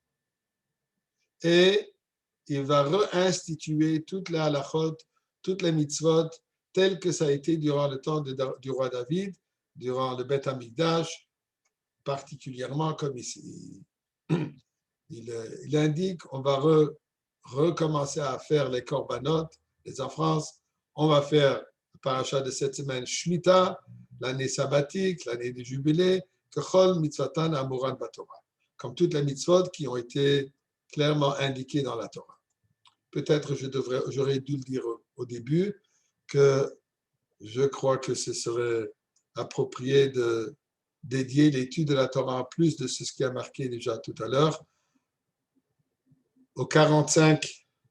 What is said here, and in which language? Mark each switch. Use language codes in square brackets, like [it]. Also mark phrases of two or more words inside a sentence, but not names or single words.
[fr] et il va réinstituer toutes les halachot, toutes les mitzvot telles que ça a été durant le temps du roi David, durant le [he] בית המקדש, [fr] particulièrement comme ici. Il indique qu'on va recommencer à faire les korbanot, les offrances. On va faire le parachat de cette semaine, Shemitah, l'année sabbatique, l'année du jubilé, [he] ככל מצוותן האמורות בתורה, [fr] comme toutes les mitzvot qui ont été clairement indiquées dans la Torah. Peut-être j'aurais dû le dire au début que je crois que ce serait approprié de dédier l'étude de la Torah en plus de ce qui a marqué déjà tout à l'heure aux 45